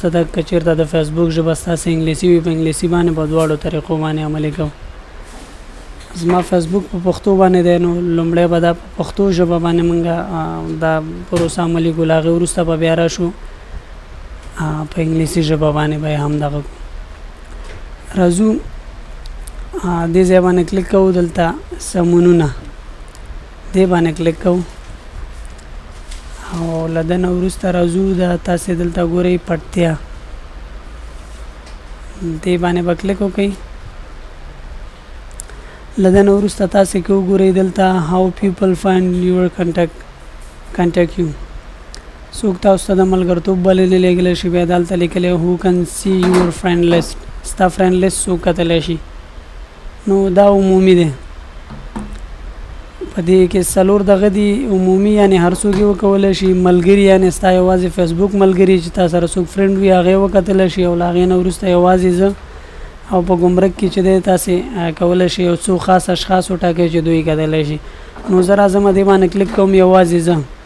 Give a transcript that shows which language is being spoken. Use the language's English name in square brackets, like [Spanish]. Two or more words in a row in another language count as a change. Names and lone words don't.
[Pashto] د که چېرته د فیسبوک ژبه ستاسې انګلیسي وي په انګلیسي باندې په دواړو طریقو باندې عملي کوو زما فیسبوک په پښتو باندې دی نو لومړی به دا په پښتو ژبه باندې موږ دا پروسه عملي کړو له هغې وروسته به بیا راشو په انګلیسي ژبه باندې به یې همدغه کړو راځو دې ځای باندې کلیک کوو دلته سمونونه دې باندې کلیک کوو او له ده نه وروسته راځو دا تاسې دلته ګورئ پټتیا دې باندې به کلیک وکئ له ده نه وروسته تاسې که وګورئ دلته [English] how people find your contact you [Pashto] څوک تاسو ته د ملګرتوب بلنې لیږلی شي بیا دلته لیکلی [English] who can see your friend list [Pashto] ستا [English] friend list [Pashto] څوک کتلی شي نو دا عمومي دی په دې کې څلور دغه دي عمومي یعنې هر څوک یې وکولی شي ملګري یعنې ستا یوازې فیسبوک ملګري چې تا سره څوک فرینډ وي هغې وکتلی شي او له هغې نه وروسته یوازې زه او په ګمرک کې چې دی تاسې کولی شئ یو څو خاص اشخاص وټاکئ چې دوی کتلی شي نو زه راځم دې باندې کلیک کوم یوازې زه